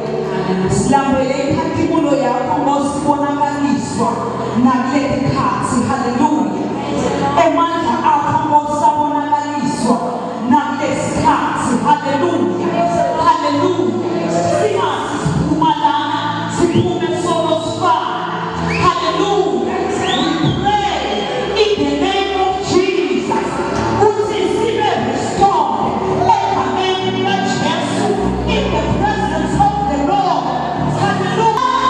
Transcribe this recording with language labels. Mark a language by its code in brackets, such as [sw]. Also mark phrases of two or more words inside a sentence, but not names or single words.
[ss] Silambele inkazimulo yakho ngosibonakaliswa nakuleli khathi. Hallelujah. Emandla akho ngosabonakaliswa nakulesi khathi. Hallelujah. Hallelujah. Singathi siphuma lana, siphume solo sifana. Hallelujah. [en] We pray in the name of Jesus. [ss] Uthi sibe restored egameni likaJesu [en] in the presence of the Lord. [ss] Hallelujah.